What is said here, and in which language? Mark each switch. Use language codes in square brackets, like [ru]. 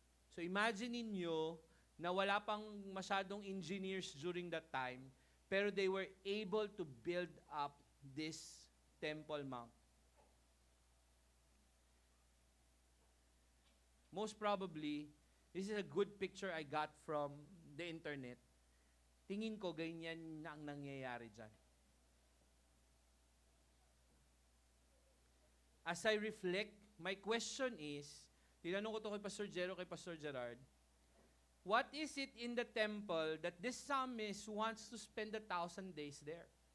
[en] So imagine [tl] niyo na wala pang masyadong [en] engineers during that time, pero they were able to build up this Temple Mount. Most probably, this is a good picture I got from the internet. [tl] Tingin ko, ganyan na ang nangyayari dyan. [en] As I reflect, my question is, [tl] tinanong ko to kay Pastor Jero, kay Pastor Gerard, [en] what is it in the temple that this psalmist wants to spend 1,000 days there?